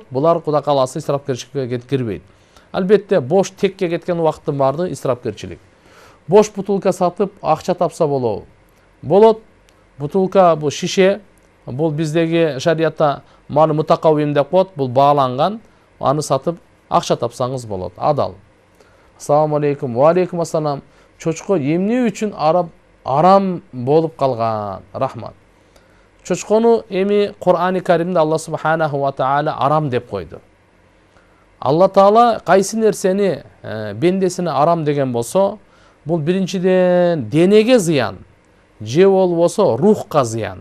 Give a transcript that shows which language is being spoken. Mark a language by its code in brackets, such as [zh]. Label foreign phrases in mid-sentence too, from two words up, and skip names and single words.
[ky] Булар Кудай кааласа исрапкерчиликке кирбейт. Албетте бош текке кеткен убакыттын баардыгы исрапкерчилик. Бош бутылка сатып акча тапса болобу? Болот. Бутылка бул шише, бул биздеги шариятта [ar] مال متقوم [ky] деп коет, бул бааланган, аны сатып акча тапсаңыз болот. Адал. [ar] السلام عليكم. وعليكم السلام. [ky] Чочко эмне үчүн арам болуп калган? Рахмат. Чочкону эми Кур'ани Каримде Алла [ar] سبحانه وتعالى [ky] арам деп койду. Алла Таала кайсы нерсени бендесине арам деген болсо, бул биринчиден денеге зыян, же болбосо рухка зыян.